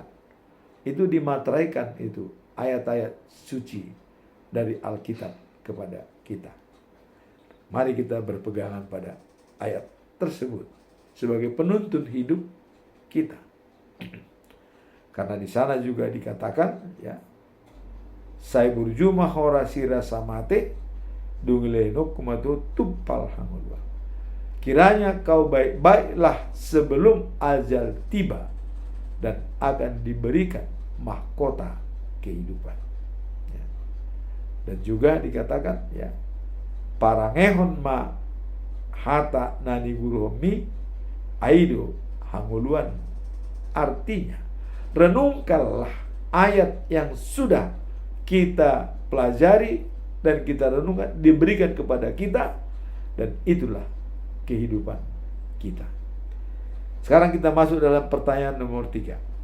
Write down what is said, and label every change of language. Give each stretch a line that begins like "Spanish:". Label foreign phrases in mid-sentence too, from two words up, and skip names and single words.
Indonesian: Itu dimateraikan, itu ayat-ayat suci dari Alkitab kepada kita. Mari kita berpegangan pada ayat tersebut sebagai penuntun hidup kita. Karena di sana juga dikatakan,
Batak Toba: sai burjuma horasira samate dungilenok kumatu tumpal hangulwa.
Indonesian: Kiranya kau baik-baiklah sebelum ajal tiba, dan akan diberikan mahkota kehidupan. Dan juga dikatakan,
Batak Toba: parangehon ma hata nani guruhomi aido hanguluan.
Indonesian: Artinya, renungkanlah ayat yang sudah kita pelajari dan kita renungkan, diberikan kepada kita, dan itulah kehidupan kita. Sekarang kita masuk dalam pertanyaan nomor 3.